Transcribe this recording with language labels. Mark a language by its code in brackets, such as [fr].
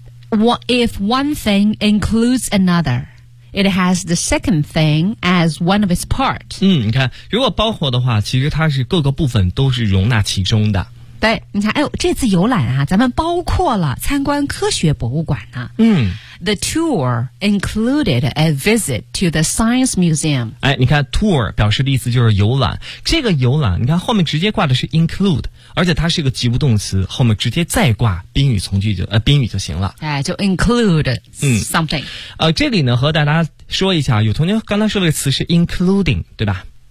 [en] If one thing includes anotherIt has the second thing as one of its parts. [zh] 你看，如果包括的话，其实它是各个部分都是容纳其中的。对，你看，哎呦，这次游览啊，咱们包括了参观科学博物馆呢。 [en] The tour included a visit to the science museum. [zh] 哎，你看 ，tour 表示的意思就是游览。这个游览，你看后面直接挂的是 include， 而且它是一个及物动词，后面直接再挂宾语从句宾语就行了。哎，就 [en] include something。 [zh] 这里呢和大家说一下，有同学刚才说的词是 including， 对吧？